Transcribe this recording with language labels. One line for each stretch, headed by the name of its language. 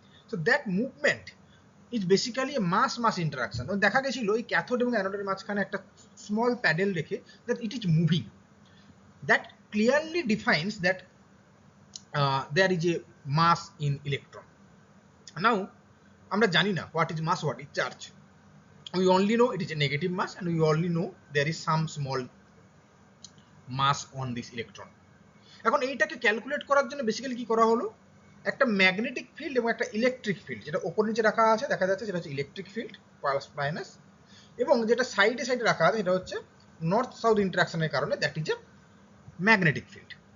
English: So that movement is basically a mass mass interaction.
Bangla: দেখা গেছিল এই ক্যাথোড এবং অ্যানোডের মাঝখানে একটা স্মল প্যাডেল রেখে
English: That it is moving, that clearly defines that there is a mass in electron. Now
Bangla: আমরা জানি না
English: what is mass, what is charge. We only know it is a negative mass and we only know there is some small mass on this electron.
Bangla: এখন এইটাকে calculate করার জন্য basically কি করা হলো, একটা ম্যাগনেটিক ফিল্ড এবং একটা ইলেকট্রিক ফিল্ড যেটা ওপর নিচে রাখা আছে দেখা যাচ্ছে সেটা হচ্ছে ইলেকট্রিক ফিল্ড প্লাস মাইনাস, এবং যেটা সাইডে সাইডে রাখা আছে সেটা হচ্ছে নর্থ সাউথ ইন্টারাকশনের কারণে
English: That is a magnetic field.